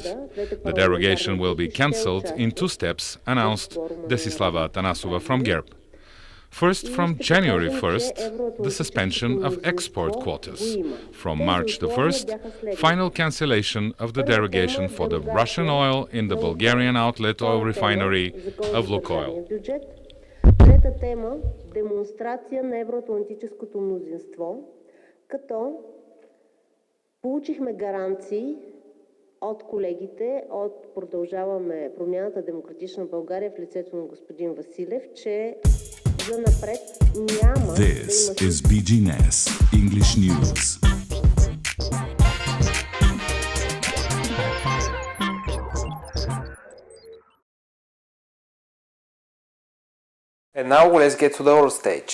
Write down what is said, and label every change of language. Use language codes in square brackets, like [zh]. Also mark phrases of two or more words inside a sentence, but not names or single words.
[en] The derogation will be cancelled in two steps, announced Desislava Tanasova from GERB. First, from January 1st, the suspension of export quotas. From March the 1st, final cancellation of the derogation for the Russian oil in the Bulgarian outlet oil refinery of Lukoil. [bg] Трета тема – демонстрация на евроатлантическото мнозинство, като получихме гаранции от колегите от Продължаваме промяната Демократична България в лицето на господин Василев, че [en] This is BGNES English News. And now let's get to the world stage.